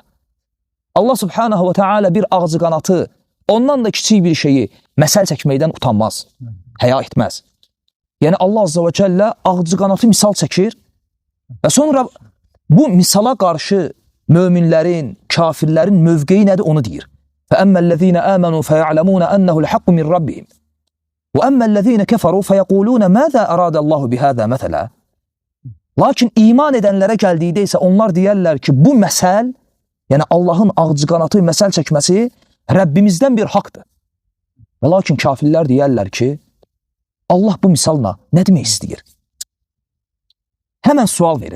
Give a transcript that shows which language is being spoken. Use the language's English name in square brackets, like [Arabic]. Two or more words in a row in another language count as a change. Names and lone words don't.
[Azerbaijani] Allah [Arabic] سبحانه وتعالى [Azerbaijani] bir ağzı qanatı, ondan da kiçik bir şeyi məsəl çəkməkdən utanmaz, həya etməz. Yəni Allah [Arabic] عز وجل [Azerbaijani] ağzı qanatı misal çəkir və sonra bu misala qarşı möminlərin, kafirlərin mövqeyi nədir onu deyir. [Arabic] فَأَمَّا الَّذ۪ينَ آمَنُوا فَيَعْلَمُونَ أَنَّهُ الْحَقُّ مِنْ رَبِّهِمْ وَأَمَّا الَّذ۪ينَ كَفَرُوا فَيَقُولُونَ مَاذَا أَرَادَ اللّٰهُ بِهَذَا مَثَلًا [Azerbaijani] Lakin iman edənlərə gəldikdə isə onlar deyərlər ki, bu məsəl, yəni Allahın ağzı qanatı məsəl çəkməsi Rəbbimizdən bir haqdır. Və lakin kafirlər deyərlər ki, Allah bu misalla nə demək istəyir? Həmən sual verir.